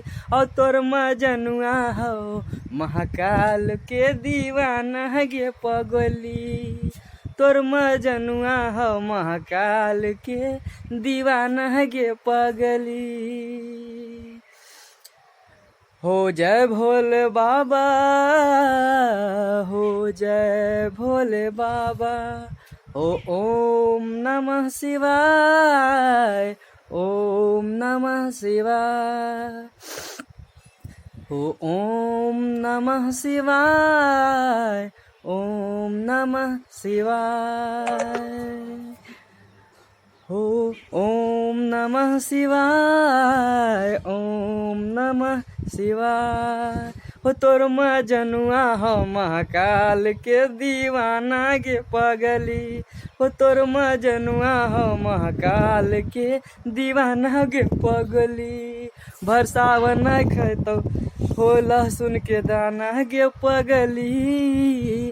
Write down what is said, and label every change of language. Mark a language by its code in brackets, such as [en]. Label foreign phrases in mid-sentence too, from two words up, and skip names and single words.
[mai] और तोर मजनुआ हो महाकाल के दीवाना गे पगली, तोर मजनुआ हो महाकाल के दीवाना गे पगली। हो जय भोले बाबा, हो जय भोले [sa] बाबा, हो ओम नमः शिवाय, ओम नमः शिवाय, हो ओम नमः शिवाय, ओम नमः शिवाय, हो ओम नमः शिवाय, ओम नमः शिवाय। [mai] हो तोर मजनुआ हो महाकाल के दीवाना गे पगली, हो तोर मजनुआ हो महाकाल के दीवाना गे पगली। भर सावन नहीं खैतो हो लहसुन के दाना गे पगली।